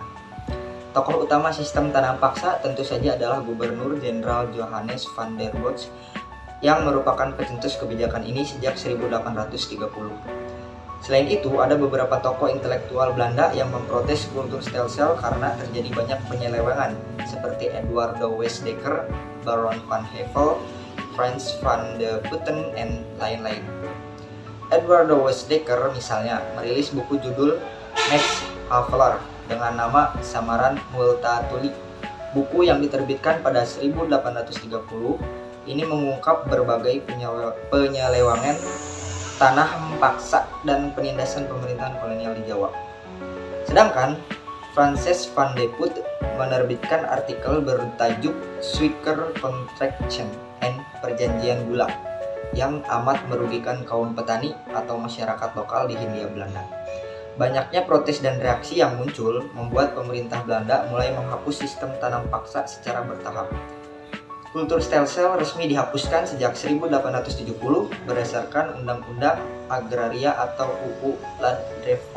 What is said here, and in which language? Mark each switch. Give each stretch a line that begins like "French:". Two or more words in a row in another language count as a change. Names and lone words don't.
Indonesian: Tokoh utama sistem tanam paksa tentu saja adalah Gubernur Jenderal Johannes van der Bosch yang merupakan pencetus kebijakan ini sejak 1830. Selain itu, ada beberapa tokoh intelektual Belanda yang memprotes kultur stelsel karena terjadi banyak penyelewengan seperti Eduardo Westdekker, Baron van Hevel, Frans van de Putten, dan lain-lain. Eduardo Westdekker misalnya merilis buku judul Max Havelaar dengan nama samaran Multatuli. Buku yang diterbitkan pada 1830 ini mengungkap berbagai penyelewengan tanah paksa dan penindasan pemerintahan kolonial di Jawa. Sedangkan Frances van de Putt menerbitkan artikel bertajuk Suiker Contraction and Perjanjian Gula yang amat merugikan kaum petani atau masyarakat lokal di Hindia Belanda. Banyaknya protes dan reaksi yang muncul membuat pemerintah Belanda mulai menghapus sistem tanam paksa secara bertahap. Kultur stelsel resmi dihapuskan sejak 1870 berdasarkan Undang-Undang Agraria atau UU Landreform.